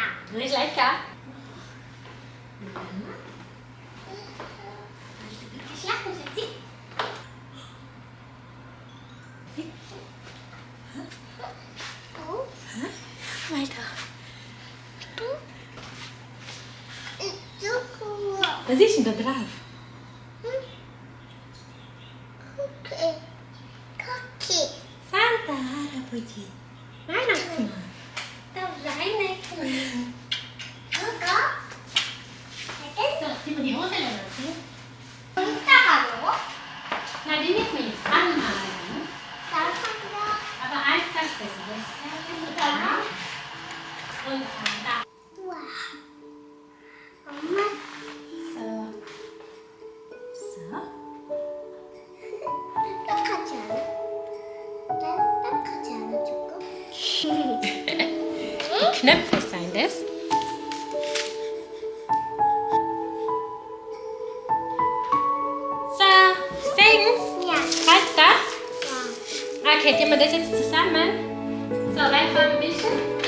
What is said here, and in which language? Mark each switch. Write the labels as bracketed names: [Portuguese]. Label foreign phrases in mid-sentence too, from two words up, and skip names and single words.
[German] Nicht lecker? Schlafen, Schatzi. Weiter. [Korean] 조금. [German] Was ist denn da drauf? [Korean] 쿠키. Santa 할아버지. [German] Weihnachtsmann. Da Weihnachten. [Korean] 그거? [German] So, zieh mal die Hose an. [Korean] 이따가 먹어? [German] Na, die müssen wir jetzt anmalen. [Korean] 나 산다. [German] Aber eins ganz besseres. Und da. [Korean] 우와. 엄마. [German] So. So. [Korean] 딱딱하지 않아? 딱딱하지 않아 조금? [German] Die Knöpfe sein das. So, singen. [Korean] 야. [German] Heißt das? [Korean] 와. [German] Okay, tun wir das jetzt zusammen. So, welche Farbe willst du?